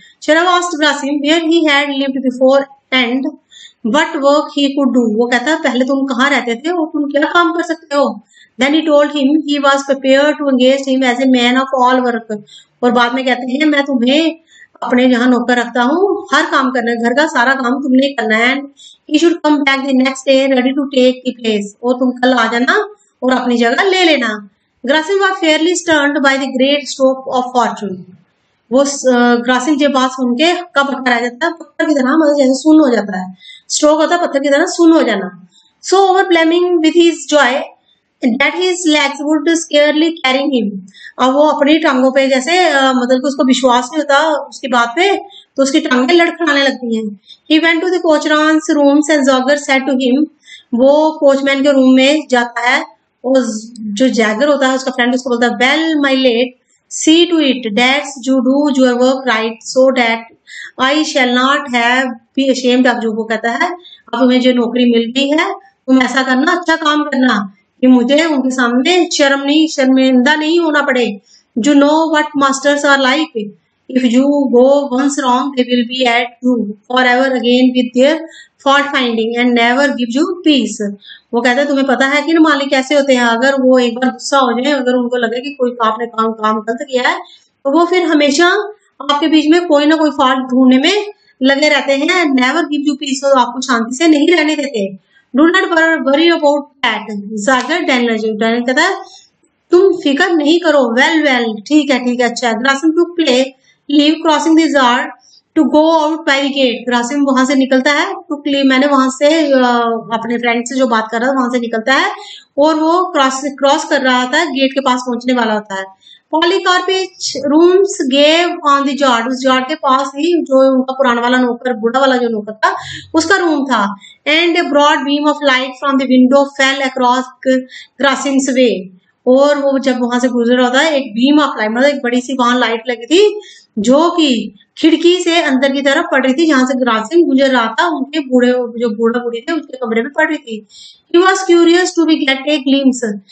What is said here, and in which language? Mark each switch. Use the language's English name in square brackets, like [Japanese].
[English] शराब asked Grasim where he had lived before and what work he could do. [Hindi] वो कहता है पहले तुम कहाँ रहते थे और तुम क्या काम कर सकते हो. [English] Then he told him he was prepared to engage him as a man of all work. [Hindi] और बाद में कहते हैं मैं तुम्हें अपने यहाँ नौकर रखता हूँ, हर काम करना, घर का सारा काम तुमने करना है. [English] He should come back the next day ready to take the place. [Hindi] और तुम कल आ जाना और अपनी जगह ले लेना. [English] Grasim was fairly stunned by the great stroke of fortune. [Hindi] वो ग्रासिम जब बात सुन के कब रह जाता है, पत्थर की तरह, मतलब जैसे सुन्न हो जाता है. स्ट्रोक होता है पत्थर की तरह सुन्न हो जाना. [English] So overwhelming with his joy that his legs would scarcely carry him. [Hindi] अब वो अपनी टांगों पे जैसे मतलब कि उसको विश्वास नहीं होता उसकी बात पे, तो उसकी टांगें लड़खड़ाने लगती हैं. [English] He went to the coachman's rooms and Jagger said to him. [Hindi] वो कोचमैन के रूम में जाता है और जो जैगर होता है उसका फ्रेंड उसको बोलता है [English] Well my let see to it that's you do your work right so that I shall not have be ashamed of you. [Hindi] वो कहता है अब तुम्हें जो नौकरी मिल गई है तुम ऐसा करना, अच्छा काम करना कि मुझे उनके सामने शर्मिंदा नहीं होना पड़े. [English] You know what masters are like. If you go once wrong, they will be at you forever again with their fault finding and never give you peace. [Hindi] वो कहता है तुम्हें पता है कि ना मालिक कैसे होते हैं, अगर वो एक बार गुस्सा हो जाए, अगर उनको लगे कि कोई आपने काम गलत किया है, तो वो फिर हमेशा आपके बीच में कोई ना कोई फॉल्ट ढूंढने में लगे रहते हैं. [English] never give you peace, [Hindi] और आपको शांति से नहीं रहने देते. [English] Do not worry about that. [Hindi] जागर डैनियल कहता है तुम फिक्र नहीं करो. [English] well [Hindi] ठीक है अच्छा. [English] Grasim to play leave crossing the yard to go out by the gate. [Hindi] Grasim वहां से निकलता है [English] to leave, [Hindi] मैंने वहां से अपने फ्रेंड से जो बात कर रहा था वहां से निकलता है और वो क्रॉस कर रहा था, गेट के पास पहुंचने वाला होता है. पॉलीकार्पिच [English] Rooms gave on the yard. [Hindi] उस यार्ड के पास ही जो उनका पुराना वाला नौकर, बूढ़ा वाला जो नौकर था उसका रूम था. [English] And a broad beam of light from the window fell across Grasim's way. [Hindi] और वो जब वहां से गुजर रहा था [English] एक beam of light, [Hindi] मतलब एक बड़ी सी वहां लाइट लगी थी जो कि खिड़की से अंदर की तरफ पड़ रही थी, जहां से ग्रासिम गुजर रहा था. उनके जो बूढ़ा बूढ़ी थे उसके कमरे में पड़ रही थी. [English] He was curious to be get a glimpse.